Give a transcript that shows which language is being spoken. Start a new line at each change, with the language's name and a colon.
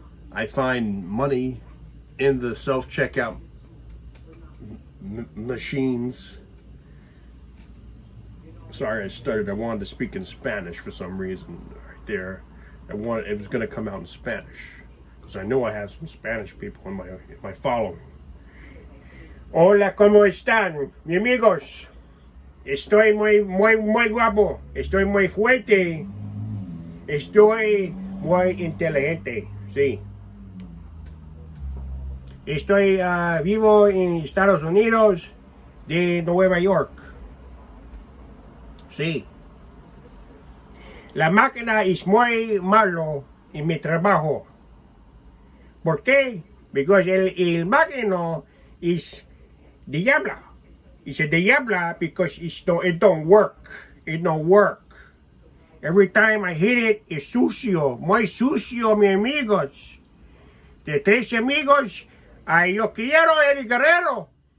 English: I find money in the self-checkout machines. Sorry, I wanted to speak in Spanish for some reason right there. It was going to come out in Spanish because I know I have some Spanish people in my following.
Spanish: Hola, ¿cómo están, mis amigos? Estoy muy guapo. Estoy muy fuerte. Estoy muy inteligente. Sí. Estoy vivo en Estados Unidos de Nueva York. Sí. La máquina es muy malo en mi trabajo. ¿Por qué?
English: Because
Spanish: el máquina is diabla.
English: It's a diabla because it don't work. It don't work. Every time I hit it, it's sucio.
Spanish: Muy sucio, mis amigos. De 13 amigos, yo quiero el guerrero.